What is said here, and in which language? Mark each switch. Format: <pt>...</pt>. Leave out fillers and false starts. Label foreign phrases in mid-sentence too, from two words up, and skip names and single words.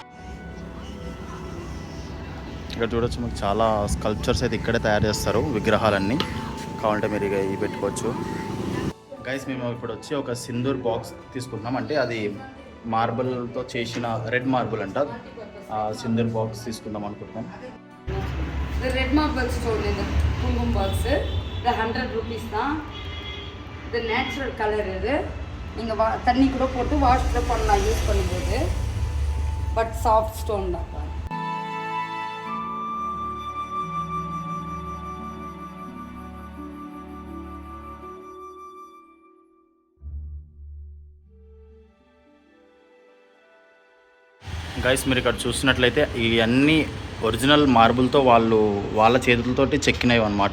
<te>ఇక్కడ చూడొచ్చు, మీకు చాలా స్కల్ప్చర్స్ అయితే ఇక్కడే తయారు చేస్తారు, విగ్రహాలన్నీ. కావాలంటే మీరు ఇక ఇవి పెట్టుకోవచ్చు. గైస్, మేము ఇప్పుడు వచ్చి ఒక సింధూర్ బాక్స్ తీసుకుంటున్నాం, అంటే అది మార్బుల్తో చేసిన</te> <en>red marble</en> <te>అంట. సింధూర్ బాక్స్ తీసుకుందాం అనుకుంటున్నాం.</te> <en>red marble stone</en> <ta>இந்த குங்குமம் பாக்ஸு இது 100 ருபீஸ் தான். இது நேச்சுரல் கலர். இது நீங்கள் தண்ணி கூட போட்டு வாஷ் கூட பண்ணலாம் யூஸ் பண்ணும்போது.</ta> <en>but soft stone தான்.</en> <te>గైస్, మీరు ఇక్కడ చూసినట్లయితే ఇవన్నీ ఒరిజినల్ మార్బుల్తో వాళ్ళ చేతులతోటి చెక్కినవి అనమాట.</te>